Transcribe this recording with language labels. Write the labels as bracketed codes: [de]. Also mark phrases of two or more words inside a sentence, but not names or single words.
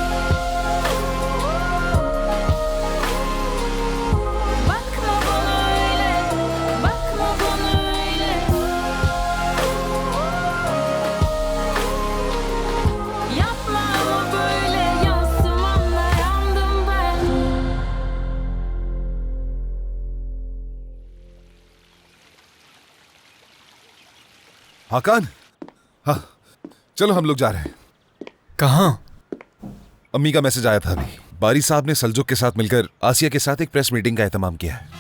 [tr] Bakma bana öyle, bakma bana öyle. Yapma ama böyle, yansımanla yandım ben. [hi] हाकान, हाँ, चलो हम लोग जा रहे हैं। कहाँ? अम्मी का मैसेज आया था अभी। बारी साहब ने सलजुक के साथ मिलकर आसिया के साथ एक [en] press meeting [hi] का एहतमाम किया है।